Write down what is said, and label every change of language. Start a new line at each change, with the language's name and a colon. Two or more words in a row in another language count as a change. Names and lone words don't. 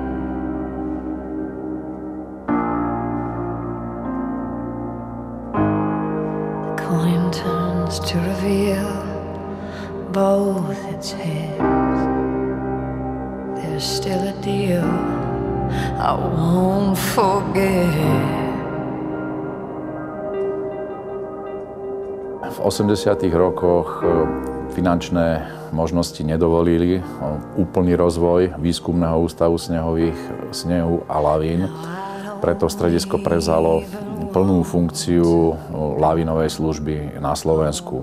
English: The coin turns to reveal both its heads. There's still a deal I won't forget.
Slovak: V 80. rokoch finančné možnosti nedovolili úplný rozvoj výskumného ústavu snehu a lavín. Preto stredisko prevzalo plnú funkciu lavínovej služby na Slovensku.